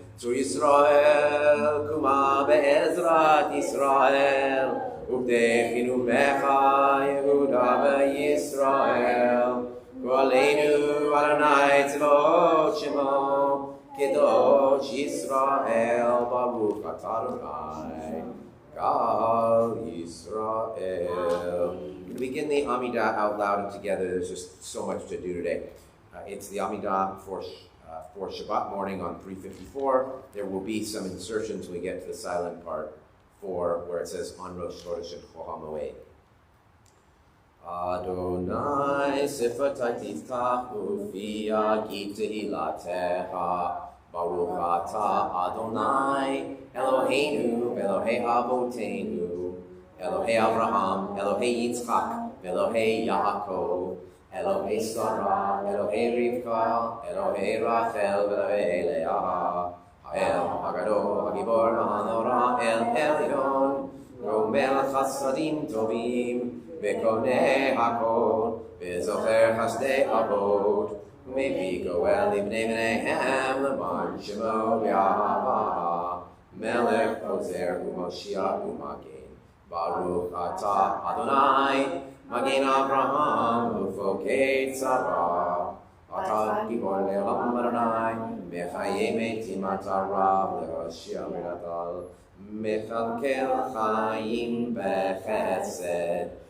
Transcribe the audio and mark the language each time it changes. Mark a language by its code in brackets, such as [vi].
[he] צור ישראל, קומה בעזרת ישראל, ובדכנו מך יהודה וישראל. גואלנו אדוני צבאות שמו, קדוש ישראל, ברוך אתה אדוני, גאל ישראל. [en] We begin the Amidah out loud and together. There's just so much to do today. It's the Amidah for Shabbat morning on 354. There will be some insertions when we get to the silent part for where it says on Rosh Chodesh and Chol HaMoed. [he] Adonai sifatai tiftach ufi yagid tehilatecha Baruch atah Adonai Eloheinu Elohei Avotenu Elohei Avraham Elohei Yitzchak Elohei Yaakov Elohei Sarah Elohei Rivka Elohei Rachel Elohei Leah Ha'el Hagadol Hagibor Ha'anora El Elyon Romel Chasadim Tovim וקונה הכל, וזוכר חסדי אבות, ומביא גואל לבני בניהם, למען שמו באהבה, מלך עוזר ומושיע ומגן. ברוך אתה אדוני, מגן אברהם, ופוקד שרה. אתה גיבור לעולם אדוני, מחיי מתים אתה רב, להושיע מנדל, מכלכל חיים בחסד.